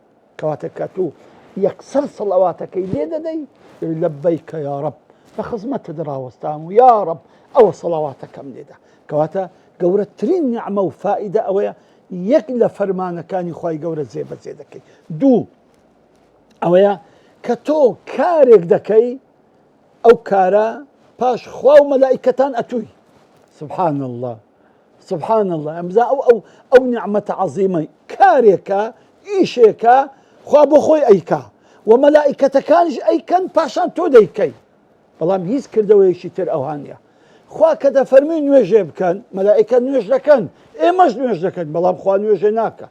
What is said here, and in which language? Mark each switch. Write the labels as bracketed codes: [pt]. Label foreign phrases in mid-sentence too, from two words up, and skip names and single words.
[ckb] کەواتە کە تو یەکسەر سەڵەواتەکەی لێ دەدەی لەبەیکە [ar] یا ڕەب، [ckb] بە خزمەتت ڕاوەستام و [ar] یا ڕەب [ckb] ئەوە سەڵەواتەکەم لێدە. کەواتە گەورەترین نیعمە و فائیدە ئەوەیە یەک لە فەرمانەکانی خوای گەورە جێبەجێ دەکەی. دوو ئەوەیە کە تۆ کارێک دەکەی ئەو کارە پاش خوا و مەلائیکەتان ئەتووی. [ar] سبحان الله سبحان الله. [ckb] ئەمزا ئەو نیعمەتە عەزیمەی کارێکە ئیشێکە خوا بۆ خۆی ئەیکا و مەلائیکەتەکانیش ئەیکەن پاشان تۆ دەیکەی. بەڵام هیچ کردەوەیەکی تر ئەوانە. خوا کە دەفەرمی نوێژێ بکەن مەلائیکە نوێژ دەکەن، ئێمەش نوێژ دەکەن، بەڵام خوا نوێژێ ناکە.